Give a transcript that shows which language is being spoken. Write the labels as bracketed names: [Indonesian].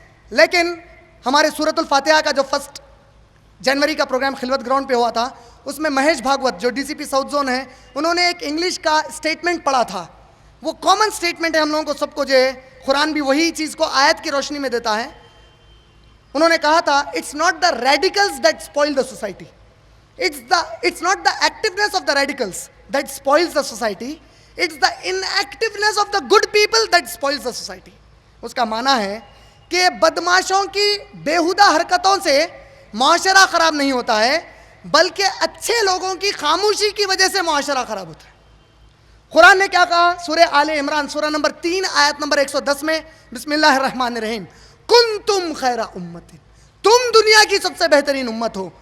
[Urdu] لیکن ہمارے سورۃ الفاتحہ کا جو 1 جنوری کا پروگرام خلوت گراؤنڈ پہ ہوا تھا, اس میں مہیش بھاگوت جو ڈی سی پی ساؤتھ زون ہیں, انہوں نے ایک انگلش کا اسٹیٹمنٹ پڑھا تھا. وہ کامن اسٹیٹمنٹ ہے ہم لوگوں کو سب کو, جو ہے قرآن بھی وہی چیز کو آیت کی روشنی میں دیتا ہے. انہوں نے کہا تھا, [English] It's not the radicals that spoil the society, it's not the activeness of the radicals that spoils the society, it's the inactiveness of the good people that spoils the society. [Urdu] اس کا معنی ہے کہ بدماشوں کی بیہودہ حرکتوں سے معاشرہ خراب نہیں ہوتا ہے, بلکہ اچھے لوگوں کی خاموشی کی وجہ سے معاشرہ خراب ہوتا ہے. قرآن نے کیا کہا؟ سورہ آل عمران سورہ نمبر 3 آیت نمبر 110 میں, بسم اللہ الرحمن الرحیم, کنتم خیر امت, تم دنیا کی سب سے بہترین امت ہو.